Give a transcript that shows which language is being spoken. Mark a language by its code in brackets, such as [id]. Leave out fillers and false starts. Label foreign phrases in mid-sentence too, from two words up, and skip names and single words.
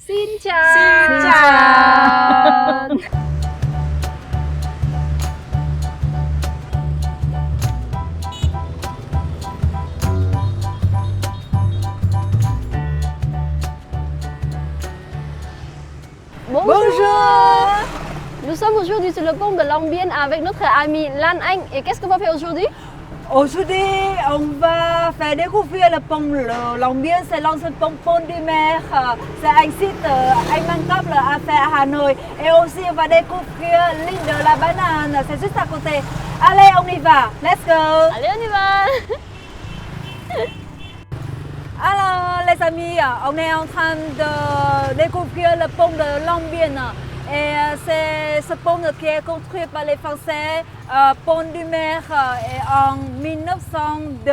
[vi] Xin chào. Xin chào. [fr] Bonjour. Nous sommes aujourd'hui sur le pont de Long Biên avec notre ami Lan Anh. Et qu'est-ce qu'on va faire aujourd'hui? Aujourd'hui, on va faire découvrir le pont Long Biên, c'est l'ancien pont du mer. C'est un site immanquable à faire à Hanoi. Et aussi, on va découvrir l'île de la banane, c'est juste à côté. Allez, on y va. [en] Let's go. [fr] Allez, on y va. Alors, les amis, on est en train de découvrir le pont de Long Biên. Et c'est ce pont qui est construit par les Français, pont du mer, en 1902.